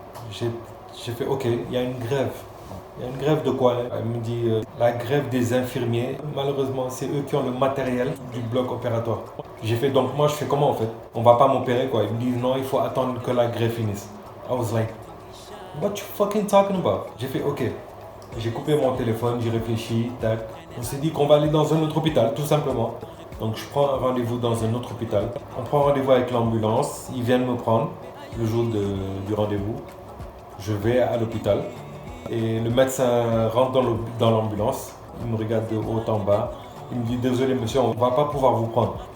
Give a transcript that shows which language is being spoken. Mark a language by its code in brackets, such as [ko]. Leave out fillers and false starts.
[fr] J'ai fait, ok, il y a une grève. Il y a une grève de quoi? Elle me dit, la grève des infirmiers. Malheureusement, c'est eux qui ont le matériel du bloc opératoire. J'ai fait, donc moi je fais comment en fait? On va pas m'opérer quoi. Ils me disent, non, il faut attendre que la grève finisse. [en] I was like, what you fucking talking about? [fr] J'ai fait, ok. J'ai coupé mon téléphone, j'ai réfléchi, tac. On s'est dit qu'on va aller dans un autre hôpital, tout simplement. Donc je prends un rendez-vous dans un autre hôpital. On prend rendez-vous avec l'ambulance. Ils viennent me prendre le jour du rendez-vous. Je vais à l'hôpital. Et le médecin rentre dans l'ambulance, il me regarde de haut en bas, il me dit, désolé monsieur, on ne va pas pouvoir vous prendre.